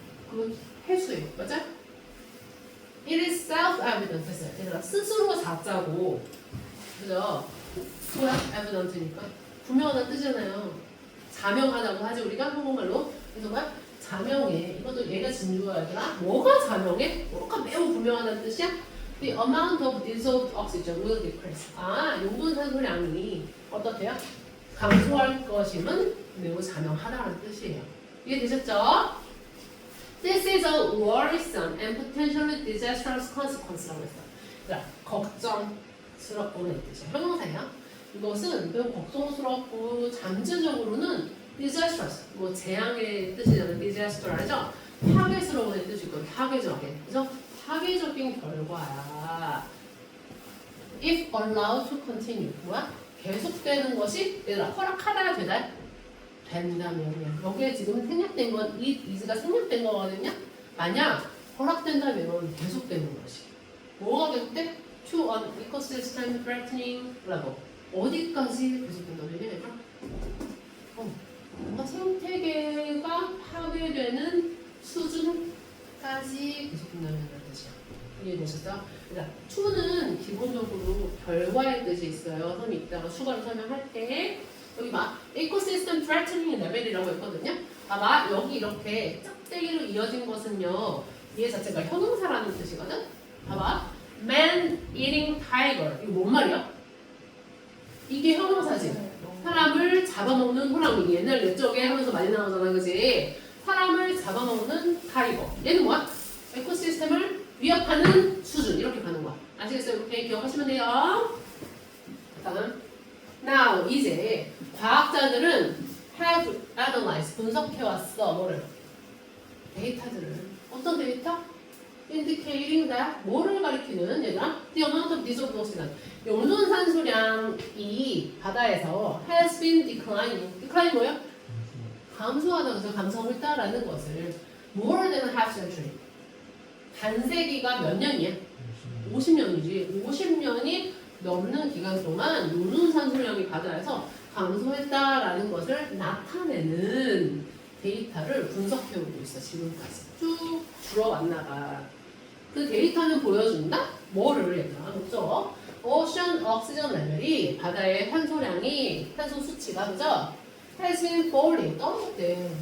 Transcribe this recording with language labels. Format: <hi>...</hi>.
<ko>그 해수예요. 맞아?</ko> <en>It is self-evident.</en> <ko>했어요. 얘들아 스스로 자자고 그죠? 뭐야? evident니까 분명하다는 뜻이잖아요. 자명하다고 하지 우리가 한국말로. 그래서 뭐야? 자명해. 이것도 얘가 진주어야 얘들아. 뭐가 자명해? 뭐가 매우 분명하다는 뜻이야?</ko> <en>The amount of dissolved oxygen will decrease.</en> <ko>용존산소량이 어떻대요? 감소할 것임은 매우 자명하다는 뜻이에요. 이해되셨죠?</ko> <en>This is a worrisome and potentially disastrous consequence라고 했어요.</en> <ko>자, 걱정스럽고는 뜻이야. 형용사야. 이것은 매우 걱정스럽고 잠재적으로는 disastrous, 재앙의 뜻이잖아요. disaster 알죠? 파괴스러운 뜻이고 파괴적인, 그죠? 파괴적인 결과야.</ko> <en>If allowed to continue,</en> <ko>뭐야? 계속되는 것이 얘들아 허락하다 되다? 된다면 여기에 지금 생략된 건 is가 생략된 거거든요. 만약 허락된다면 계속되는 것이 뭐가 계속돼?</ko> <en>To an ecosystem threatening</en> <ko>라고 어디까지 계속된다면요, 얘들아? 뭔가 생태계가 파괴되는 수준까지 계속된다는 뜻이야. 이해되셨어요? 그러니까 to는 기본적으로 결과의 뜻이 있어요. 선생님이 이따가 추가로 설명할게. 여기 막</ko> <en>ecosystems threatening level</en> <ko>이라고 했거든요. 봐봐, 여기 이렇게 짝대기로 이어진 것은요, 얘 자체가 형용사라는 뜻이거든. 봐봐,</ko> <en>man eating tiger.</en> <ko>이거 뭔 말이야? 이게 형용사지. 사람을 잡아먹는 호랑이. 옛날 옛적에 하면서 많이 나오잖아, 그지? 사람을 잡아먹는 타이거. 얘는 뭐야? 에코시스템을 위협하는 수준. 이렇게 가는 거야. 아시겠어요? 이렇게 기억하시면 돼요. 다음. Now, 이제 과학자들은</ko> <en>have analyzed,</en> <ko>분석해왔어. 뭐를? 데이터들을. 어떤 데이터?</ko> <en>indicating that,</en> <ko>뭐를 가리키는 얘들아?</ko> <en>The amount of dissolved oxygen.</en> <ko>용존산소량이 바다에서</ko> <en>has been declining.</en> <ko>decline 뭐예요? 감소하다. 그래서 감소하고 있다라는 것을</ko> <en>more than half century.</en> <ko>반세기가 몇 년이야? 50년이지. 50년이 넘는 기간 동안 용존산소량이 바다에서 감소했다라는 것을 나타내는 데이터를 분석해오고 있어. 지금까지 쭉 줄어왔나봐. 그 데이터는 보여준다? 뭐를 얘들아? 그죠? 오션 옥시전 레벨이 바다의 산소량이 산소 수치가 그죠?</ko> <en>has been falling</en> <ko>떨어졌대.</ko>